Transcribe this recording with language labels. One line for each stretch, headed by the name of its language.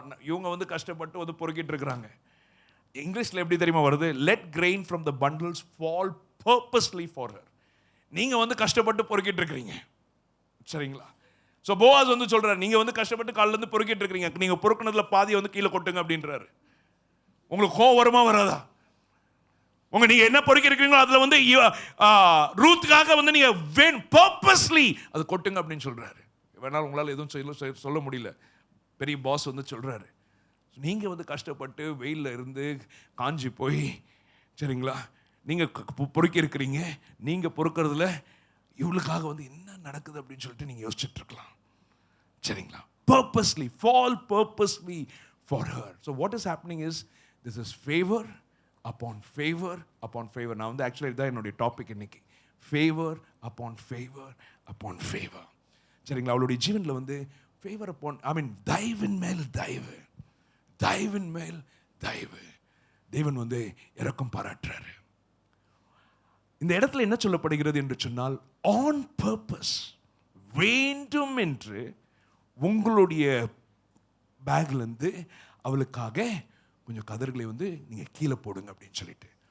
Tamil: இவங்க வந்து கஷ்டப்பட்டு வந்து பொறுக்கிட்டு இருக்காங்க. இங்கிலீஷ்ல எப்படி தெரியுமா வருது?
English: let grain from the bundles fall purposely for her.
Tamil: நீங்க வந்து கஷ்டப்பட்டு பொறுக்கிட்டு இருக்கீங்க. சரிங்களா? சோ போவாஸ் வந்து சொல்றாரு, நீங்க வந்து கஷ்டப்பட்டு கால்ல இருந்து பொறுக்கிட்டு இருக்கீங்க, நீங்க பொறுக்குனதுல பாதி வந்து கீழே கொட்டுங்க அப்படின்றாரு. உங்களுக்கு கோவம் வருமா வராதா? நீங்க என்ன பொறுக்கி இருக்கீங்களோ அதுல வந்து ரூத்துக்காக வந்து நீங்க purposely அது கொட்டுங்க அப்படின்னு சொல்றாரு. வேணாலும் உங்களால எதுவும் சொல்ல முடியல. பெரிய பாஸ் வந்து சொல்றாரு, நீங்க வந்து கஷ்டப்பட்டு வெயில்ல இருந்து காஞ்சி போய், சரிங்களா, நீங்க பொறுக்கி இருக்கிறீங்க, நீங்க பொறுக்கிறதுல இவளுக்காக வந்து என்ன நடக்குது அப்படின்னு சொல்லிட்டு நீங்க யோசிச்சுட்டு இருக்கலாம். சரிங்களா?
English: purposely for her. So what is happening is this is favor upon favor upon favor.
Tamil: நான் வந்து ஆக்சுவலி இதான் என்னுடைய டாபிக் இன்னைக்கு,
English: favor upon favor upon favor.
Tamil: சரிங்களா? அவளுடைய ஜீவனில் வந்து
English: favor upon,
Tamil: தயவின் மேல் தயவு, தயவின் மேல் தயவு. தேவன் வந்து இரக்கம் பாராட்டுறாரு. இந்த இடத்துல என்ன சொல்லப்படுகிறது என்று சொன்னால்,
English: on purpose,
Tamil: வேண்டும் என்று உங்களுடைய பேக்ல இருந்து அவளுக்காக கொஞ்சம் கதிர்களை வந்து நீங்க கீழே போடுங்க அப்படின்னு சொல்லிட்டு.